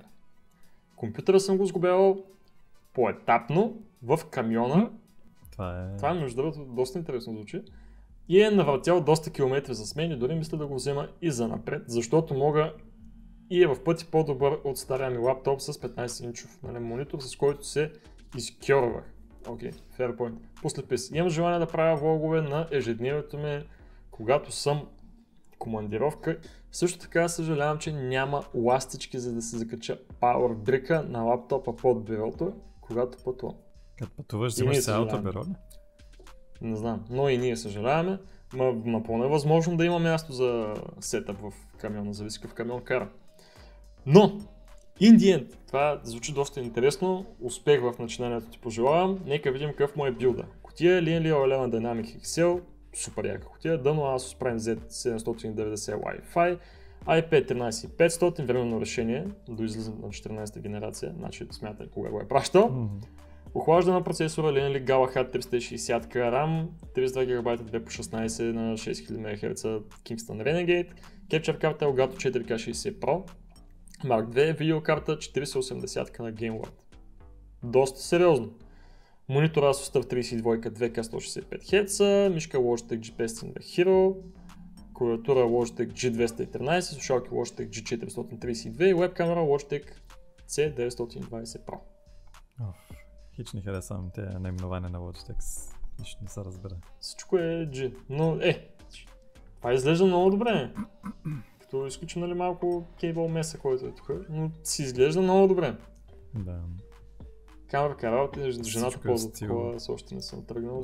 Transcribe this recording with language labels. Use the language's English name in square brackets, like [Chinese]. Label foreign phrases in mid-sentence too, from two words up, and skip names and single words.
[Bulgarian] Компютъра съм го сглобявал поетапно в камиона. Това между другото доста интересно звучи. И е навъртял доста километри с мен и дори мисля да го взема и за напред, защото мога и е в пъти по-добър от стария ми лаптоп с 15-инчов монитор, с който се изкьорвах. Окей, [English] fair point. [Bulgarian] После пис. Имам желание да правя влогове на ежедневието ми, когато съм командировка. Също така съжалявам, че няма ластички, за да се закача Power Brick на лаптопа под бюрото, когато пътувам. Като пътуваш, взимаш цялото бюро, ли? Не знам, но и ние съжаляваме. Напълно е възможно да има място за сетъп в камиона, зависи какъв камион кара. Но, [English] In the end, [Bulgarian] това звучи доста интересно, успех в начинанието ти пожелавам, нека видим какъв му е билда. Кутия Linear Element Dynamic Excel, супер яка кутия, дъно Asus Prime Z790 Wi-Fi, i5 13500, временно решение, до излизане на 14-та генерация, значи смятай кога го е пращал. Охлаждане на процесора Linear Galahad 360 RAM, 32 ГБ 2 по 16 на 6000 МHz Kingston Renegade, Capture карта Elgato 4K 60 Pro, Mark II, видеокарта 4080 на GameWorld. Доста сериозно. Монитор Asus TUF 32 2K 165 Hz, мишка Logitech G5 Cinema Hero, клавиатура Logitech G213, слушалки Logitech G432 и веб-камера Logitech C920 Pro. Хич не харесвам тези наименования на Logitech, нищо не се разбира. Всичко е G, но това изглежда много добре. Като изключим нали, малко [English] cable mess, [Bulgarian] който е тук, но си изглежда много добре. Да. Камера работа, жената ползва такова, с още не съм тръгнал.